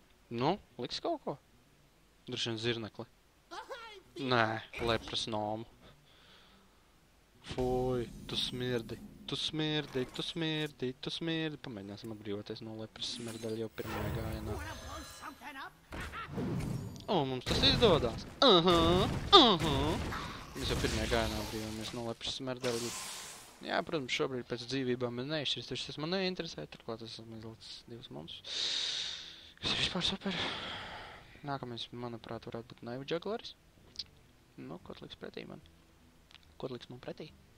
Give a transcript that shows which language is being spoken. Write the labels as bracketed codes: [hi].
[lv] Nu, liks kaut ko? Droši vien zirnekli. Nē, lepras nomu. Fui, tu smirdi. Tu smirdi, tu smirdi, tu smirdi. Pamēģināsim atbrīvoties no lepras smirdaļa jau pirmajā gājienā. [en] Wanna blow something up? [lv] O, mums tas izdodās. Mēs jau pirmajā gājienā atbrīvojamies no lepras smirdaļa. Jā, protams, šobrīd pēc dzīvībām man neizšķirs, taču tas man neinteresē, turklāt es esmu izlicis 2 monstrus. Kas ir vispār super. Nākamais, manuprāt, varētu būt Knife Juggleris. Nu, ko liks pretī man? Ko liks man pretī?